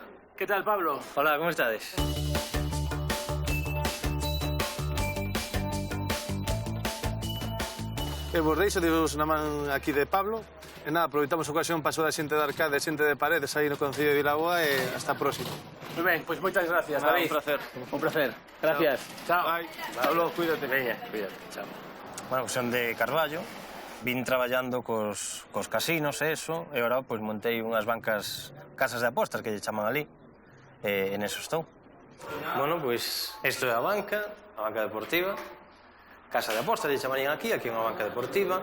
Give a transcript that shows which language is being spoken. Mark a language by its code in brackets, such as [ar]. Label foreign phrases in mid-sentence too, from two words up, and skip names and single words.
[es] ¿Qué tal, Pablo? [gl] Hola, ¿cómo estades? Vos deixo, divos na man aquí de Pablo. E nada, aproveitamos a ocasión para a xente de Arcade, xente de Paredes, aí no Concello de Vilaboa, e hasta a próxima. [es] Muy bien, pues muchas gracias, Nada, David. un placer. Un placer. Gracias. Chao. Bye. Pablo, cuídate. [gl] Veña, cuídate. Chao. Bueno, pues son de Carballo. Vin traballando cos casinos e eso, e agora pues, montei unhas bancas, casas de apostas que lle chaman ali, e en eso estou. Bueno, pues isto é a banca deportiva, casa de apostas lle chamarían aquí é unha banca deportiva.